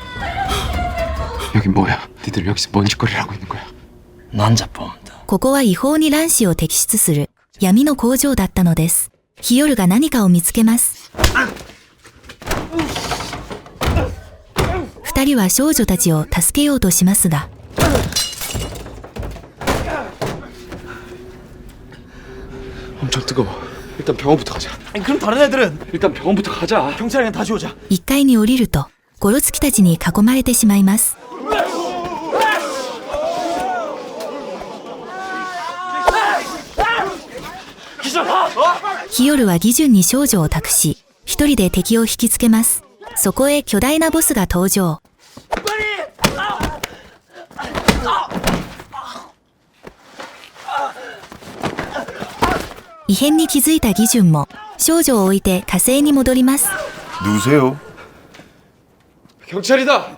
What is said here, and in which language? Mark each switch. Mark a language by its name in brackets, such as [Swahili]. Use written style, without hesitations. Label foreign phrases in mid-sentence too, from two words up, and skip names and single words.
[Korean] 여긴 뭐야? 니들 여기서 뭔 짓거리를 하고 있는 거야? 난자범다. [Japanese] ここは違法に卵子を摘出する闇の工場だったのです。ヒヨルが何かを見つけます。2人は少女たちを助けようとしますが。 [Korean] 엄청 뜨거워. 일단 병원부터 가자. 그럼 다른 애들은? 일단 병원부터 가자. 경찰이랑 다시 오자. [Japanese] 1 階に降りると、ゴロツキたちに囲まれてしまいます。ヒヨルはギジュンに少女を託し、一人で敵を引きつけます。そこへ巨大なボスが登場。異変に気づいたギジュンも少女を置いて火星に戻ります。 [Korean] 누구세요? 경찰이다.